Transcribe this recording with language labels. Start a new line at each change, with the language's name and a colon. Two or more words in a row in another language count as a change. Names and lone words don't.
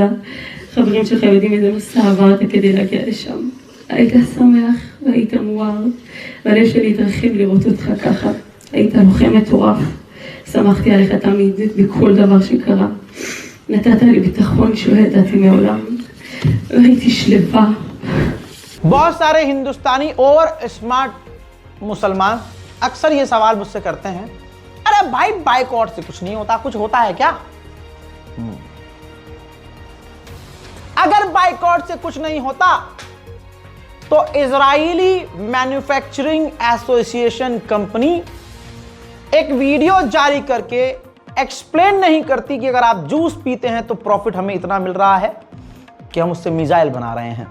Hebrew: חברים שלך יודעים איזה מסע עברת כדי להגיע לשם. היית שמח והיית מואר, והלב שלי התרחב לראות אותך ככה. היית לוחם מטורף. שמחתי עליך תמיד בכל דבר שקרה. נתת לי ביטחון שלא ידעתי מעולם. והייתי שלווה.
Hindi: बहुत सारे हिंदुस्तानी और स्मार्ट मुसलमान अक्सर ये सवाल मुझसे करते हैं, अरे भाई बाइकआउट से कुछ नहीं होता, कुछ होता है क्या? अगर बाइकआउट से कुछ नहीं होता तो इजरायली
English: manufacturing association company
Hindi: एक वीडियो जारी करके एक्सप्लेन नहीं करती कि अगर आप जूस पीते हैं तो प्रॉफिट हमें इतना मिल रहा है कि हम उससे मिसाइल बना रहे हैं।